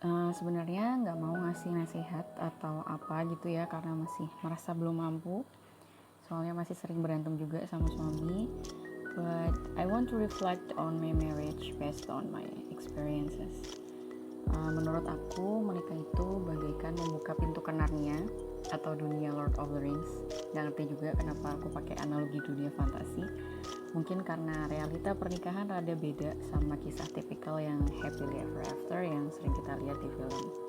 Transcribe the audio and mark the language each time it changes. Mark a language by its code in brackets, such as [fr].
[id] Sebenarnya nggak mau ngasih nasihat atau apa gitu ya, karena masih merasa belum mampu. Soalnya masih sering berantem juga sama suami. [en] But I want to reflect on my marriage based on my experiences. [id] Menurut aku menikah itu bagaikan membuka pintu ke Narnia atau dunia Lord of the Rings. Gak ngerti juga kenapa aku pakai analogi dunia fantasi. Mungkin karena realita pernikahan rada beda sama kisah tipikal yang [en] happily ever after [id] yang sering kita lihat di film.